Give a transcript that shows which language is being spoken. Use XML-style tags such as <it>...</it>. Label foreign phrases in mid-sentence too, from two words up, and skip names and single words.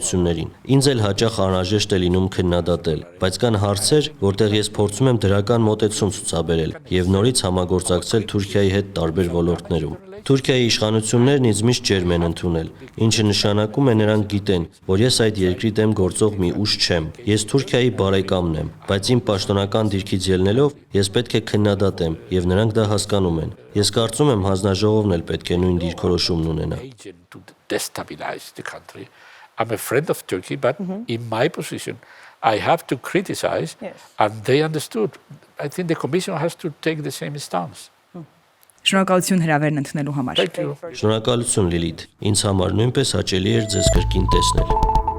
<hy>իշխանություններին։ Ինձ էլ հաճախ անհրաժեշտ է լինում քննադատել, բայց կան հարցեր, որտեղ ես փորձում եմ դրական մոտեցում ցուցաբերել եւ նորից համագործակցել Թուրքիայի հետ տարբեր ոլորտներում։ Թուրքիայի իշխանություններն ինձ միշտ ջերմ են ընդունել, ինչը նշանակում է նրանք գիտեն, որ ես այդ երկրի դեմ գործող մի ուժ չեմ։ Ես Թուրքիայի բարեկամն եմ, բայց իմ պաշտոնական դիրքից ելնելով ես պետք է քննադատեմ եւ նրանք դա հասկանում են։ Ես կարծում եմ հանձնաժողովն էլ պետք է նույն դիրքորոշումն ունենա։</hy> <en>Agent to destabilize the country. I'm a friend of Turkey, but in my position, I have to criticize, Yes. and they understood. I think the Commission has to take the same stance.</en> <hy>Շնորհակալություն հրավերն ընդունելու համար։</hy> <en>Thank you.</en> <hy>Շնորհակալություն Լիլիթ։ Ինձ համար նույնպես հաճելի էր ձեզ կրկին տեսնել։</hy>